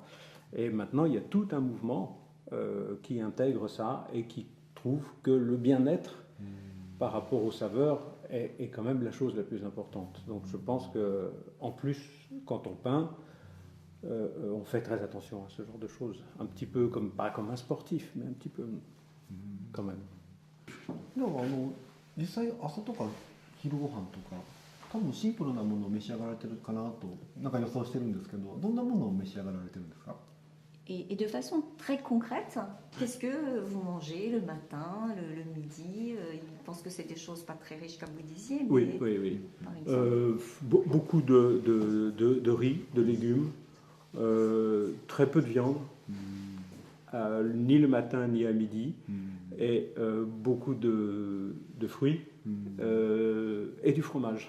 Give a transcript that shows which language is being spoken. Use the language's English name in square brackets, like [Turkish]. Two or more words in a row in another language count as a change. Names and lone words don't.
[French] Et maintenant, il y a tout un mouvement qui intègre ça et qui trouve que le bien-être par rapport aux saveurs est quand même la chose la plus importante. Donc je pense que, en plus, quand on peint, on fait très attention à ce genre de choses. Un petit peu comme, pas comme un sportif, mais un petit peu quand même. [Japanese] では実際朝とか昼ご飯とか多分シンプルなものを召し上がられてるかなとなんか予想してるんですけど、どんなものを召し上がられてるんですか？ [French] Et de façon très concrète, qu'est-ce que vous mangez le matin, le midi? Je pense que c'est des choses pas très riches comme vous disiez. Mais Oui, oui, oui. par exemple. Beaucoup de riz, de légumes, très peu de viande, ni le matin ni à midi, et beaucoup de fruits et du fromage.